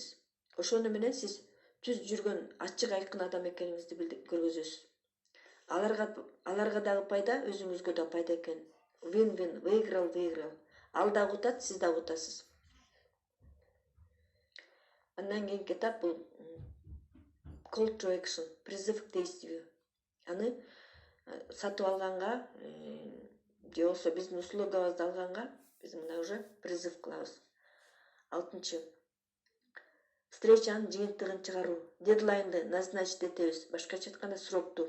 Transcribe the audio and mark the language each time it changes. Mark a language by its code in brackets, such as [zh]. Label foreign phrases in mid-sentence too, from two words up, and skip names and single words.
[ky] Ошону менен сиз түз жүргөн, ачык айкын адам экениңизди көргөзөсүз. Аларга дагы пайда, өзүңүзгө да пайда экен. [en] Win-win, выиграл. [ky] Ал дагы утат, сиз дагы утасыз. Андан кийинки этап бул [en] call to action, [ru] призыв к действию. [ky] Аны сатып алганга, же болбосо биздин услугабызды алганга биз мына уже призыв кылабыз. 6. Встречанын жыйынтыгын чыгаруу, дедлайнды назначить этебиз, башкача айтканда срокту.